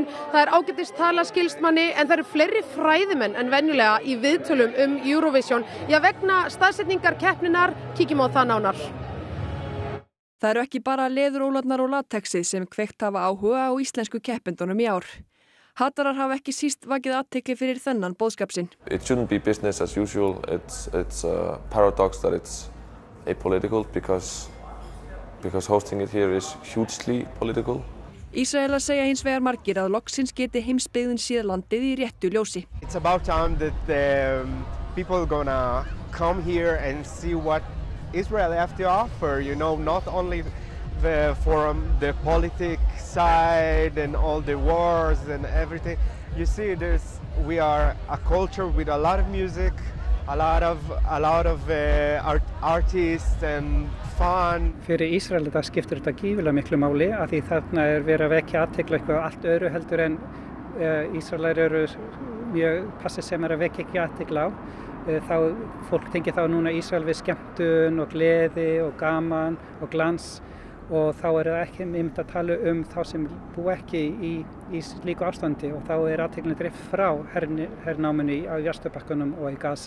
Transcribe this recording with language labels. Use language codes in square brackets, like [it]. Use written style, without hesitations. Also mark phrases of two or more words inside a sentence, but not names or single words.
[is] Það er ágætis tala skilst manni, en það eru fleiri fræðimenn en venjulega í viðtölum Eurovision. Já, vegna staðsetningar keppninnar, kíkjum á það nánar. Það eru ekki bara leðurólarnar og latexið sem kveikt hafa áhuga á íslensku keppendunum í ár. Hatarar hafa ekki síst vakið athygli fyrir þennan boðskap sinn. [en] It shouldn't be business as usual. It's a paradox that it's apolitical because hosting it here is hugely political. [is] Ísraelar segja hins vegar margir að loksins geti heimsbyggðin séð landið í réttu ljósi. [en] It's about time that people gonna come here and see what Israel have to offer, you know, not only from the politics side and all the wars and everything. You see, we are a culture with a lot of music, a lot of artists and fun. [is] Fyrir Ísrael þetta skiptir þetta gífurlega miklu máli að því þarna verið að vekja athygli eitthvað allt öðru heldur en Ísraelar eru mjög passið sem að vekja ekki athygli á. Þá fólk tengir þá núna Ísrael við skemmtun og gleði og gaman og glans og þá er það ekki einmitt að tala þá sem búa ekki í slíku ástandi og þá er athyglinni dreift frá hernáminu á Vesturbakkanum og í Gaza.